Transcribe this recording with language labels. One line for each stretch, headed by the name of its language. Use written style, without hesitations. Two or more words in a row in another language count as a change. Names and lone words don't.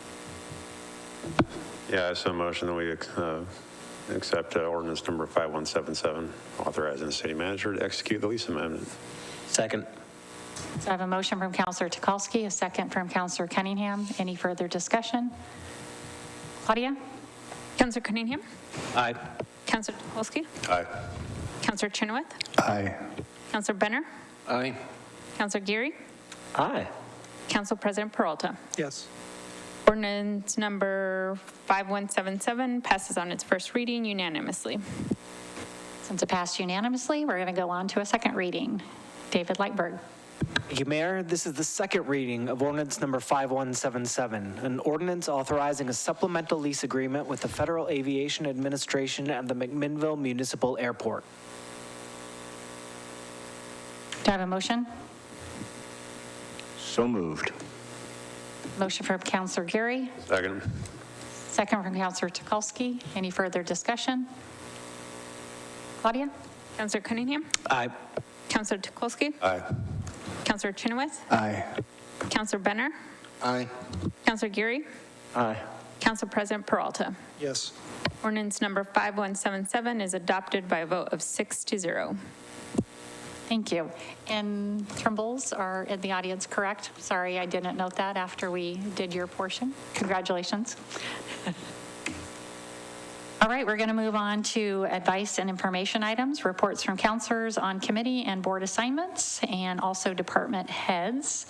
English: Yeah, I so motion that we accept ordinance number 5177, authorizing the city manager to execute the lease amendment. Second. So I have a motion from Councilor Tukalski, a second from Councilor Cunningham. Any further discussion? Claudia? Councilor Cunningham? Aye. Councilor Tukalski? Aye. Councilor Chenoweth? Aye. Councilor Benner? Aye. Councilor Geary? Aye. Council President Peralta? Yes. Ordinance number 5177 passes on its first reading unanimously. Since it passed unanimously, we're going to go on to a second reading. David Lightberg. Thank you, Mayor. This is the second reading of ordinance number 5177, an ordinance authorizing a supplemental lease agreement with the Federal Aviation Administration at the McMinnville Municipal Airport. Do I have a motion? So moved. Motion from Councilor Geary, Second. second from Councilor Tukalski. Any further discussion? Claudia? Councilor Cunningham? Aye. Councilor Tukalski? Aye. Councilor Chenoweth? Aye. Councilor Benner? Aye. Councilor Geary? Aye. Council President Peralta? Yes. Ordinance number 5177 is adopted by a vote of 6-0. Thank you. And Trimbles are in the audience, correct? Sorry, I didn't note that after we did your portion. Congratulations. All right, we're going to move on to advice and information items, reports from counselors on committee and board assignments, and also department heads.